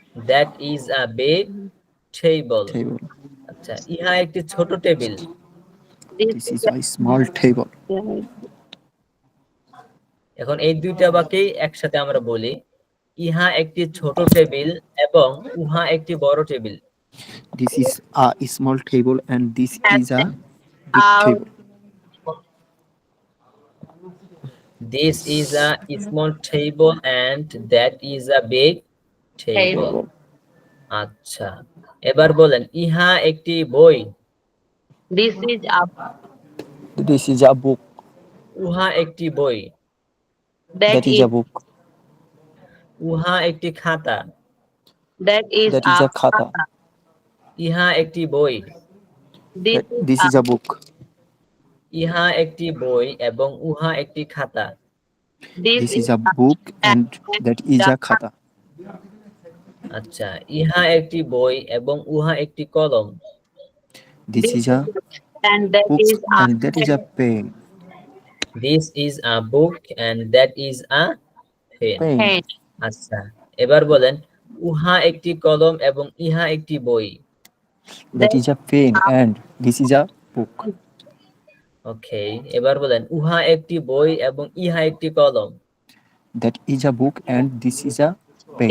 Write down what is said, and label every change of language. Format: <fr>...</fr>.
<en>That is a big table. Table.</en> <bn>আচ্ছা, ইহা একটি ছোট table.</bn> <en>This This is is a small table.</en> <bn>এখন এই দুইটা বাক্যেই একসাথে আমরা বলি, ইহা একটি ছোট টেবিল এবং উহা একটি বড় table.</bn> <en>This is a small table, and this is a big a table. This is a small table and that is a big table. table.</en> <bn>আচ্ছা, এবার বলেন, ইহা একটি বই।</bn> <en>This is a This is a book.</en> <bn>উহা একটি বই।</bn> <en>That is a book.</en> <bn>উহা একটি খাতা।</bn> <en>that is That is a khata.</en> <bn>ইহা একটি বই।</bn> <en>This is a book.</en> <bn>ইহা একটি বই এবং উহা একটি খাতা।</bn> <en>This is a book, and that is a khata.</en> <bn>আচ্ছা, ইহা একটি বই এবং উহা একটি কলম।</bn> <en>This is a and that book, is a and that is a pen. This is a book and that is a pen. Pen. pen.</en> <bn>আচ্ছা, এবার বলেন, উহা একটি কলম এবং ইহা একটি বই।</bn> <en>That is a pen, and this is a book.</en> <bn>ওকে, এবার বলেন, উহা একটি বই এবং ইহা একটি কলম।</bn> <en>That is a book, and this is a pen.</en>